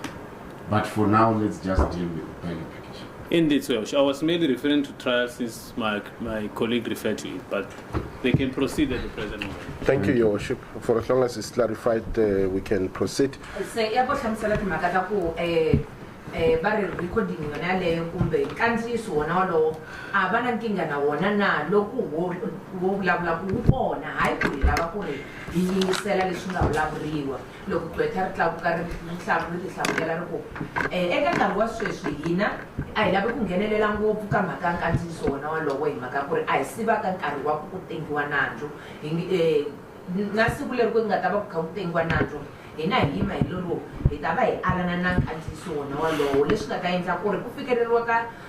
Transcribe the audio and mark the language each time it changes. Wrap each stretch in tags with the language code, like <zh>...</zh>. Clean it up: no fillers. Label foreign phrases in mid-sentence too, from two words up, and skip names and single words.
<en>But for now, let's just deal with bail application. Indeed, so I was mainly referring to trial since my colleague referred to it, but they can proceed at the present moment. Thank you, Your Worship. For as long as it's clarified, we can proceed.</en> <ts>Bari recording yona leyo kumbe kanziso wona lo abana nkinga na wona na loku wo vulavula ku kona hayi ku lava ku ri yingisela leswi nga vulavuriwa loko gqwetha ri tlakuka ri nhlamu ri hlamulela ri ku eka nkarhi wa sweswi hina a hi lavi ku nghenelela ngopfu ka mhaka nkandziyiso wona walowo hi mhaka ku ri a hi sivaka nkarhi wa ku tengiwa nandzu na siku leri ku nga ta va ku kha ku tengiwa nandzu hina hi yima hi lolo hi ta va hi alana na nkandziyiso wona walowo leswi nga ta endla ku ri ku fikeleriwa ka</ts>